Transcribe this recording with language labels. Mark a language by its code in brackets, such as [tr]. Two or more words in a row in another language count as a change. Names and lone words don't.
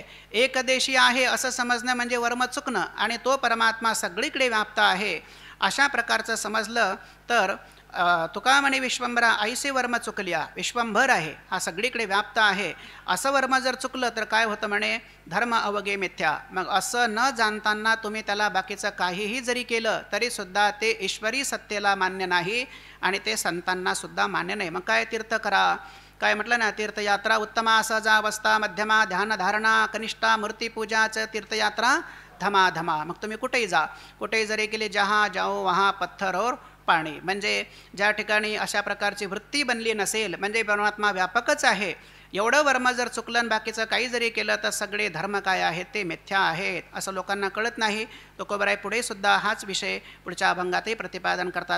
[mr] एकदेशी आहे असं समजणं म्हणजे वर्म चुकणं आणि तो परमात्मा सगळीकडे व्याप्त आहे अशा प्रकारचं समजलं तर तुका म्हणे विश्वंभरा ऐसे वर्म चुकलिया, विश्वंभर आहे, हा सगळीकडे व्याप्त आहे असं वर्म जर चुकलं तर काय होतं म्हणे, धर्म अवघे मिथ्या. मग असं न जाणताना तुम्ही त्याला बाकीचं काहीही जरी केलं तरीसुद्धा ते ईश्वरी सत्तेला मान्य नाही आणि ते संतांनासुद्धा मान्य नाही. मग काय तीर्थ करा, काय म्हटलं ना, [sa] तीर्थयात्रा उत्तमा सहजावस्था मध्यमा ध्यानधारणा कनिष्ठा मूर्तीपूजाचं तीर्थयात्रा धमाधमा. [mr] मग तुम्ही कुठेही जा, कुठेही जरी गेले, [hi] जहाँ जाओ वहाँ पत्थर और पाणी, [mr] म्हणजे ज्या ठिकाणी अशा प्रकारची वृत्ती बनली नसेल म्हणजे परमात्मा व्यापकच आहे, एवढं वर्म जर चुकलं बाकीचं काही जरी केलं तर सगळे धर्म काय आहेत ते मिथ्या आहेत असं लोकांना कळत नाही. तुकोबराय पुढे सुद्धा हाच विषय पुढच्या अभंगातही प्रतिपादन करतात.